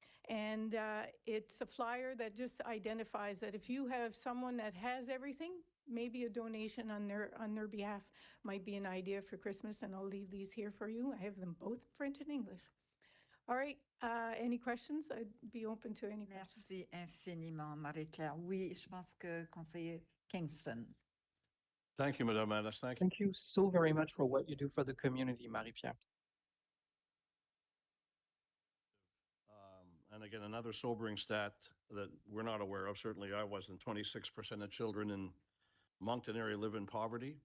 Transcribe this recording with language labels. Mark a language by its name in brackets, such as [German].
[English] And it's a flyer that just identifies that if you have someone that has everything, maybe a donation on their behalf might be an idea for Christmas, and I'll leave these here for you. I have them both French and English. All right, any questions? I'd be open to any questions. [French] Merci infiniment, Marie-Claire. Oui, je pense que conseiller Kingston. [English] Thank you, Madame Alice. Thank you. Thank you so very much for what you do for the community, Marie-Pierre. And again, another sobering stat that we're not aware of, certainly I wasn't, 26% of children in Moncton area live in poverty.